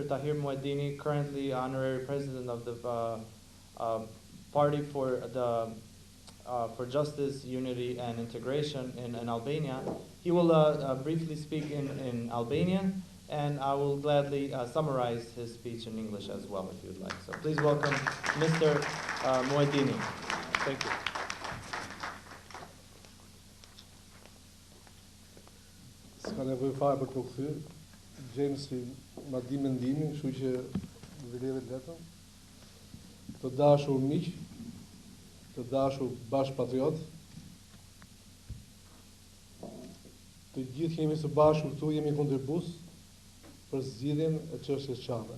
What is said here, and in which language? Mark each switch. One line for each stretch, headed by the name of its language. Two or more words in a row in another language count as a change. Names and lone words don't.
English: Tahir Muedini, currently honorary president of the Party for Justice, Unity and Integration in Albania. He will briefly speak in Albanian, and I will gladly summarize his speech in English as well, if you'd like. So please welcome Mr. Muedini. Thank you.
Albanian: S'ka nevojë fare për të kthyer. Jamesi ma di mendimin, kështu që vëllet letën. Të dashur miq, të dashur bashkëpatriot, të gjithë jemi së bashku këtu, jemi kontribus për zgjidhjen e çështjes çame.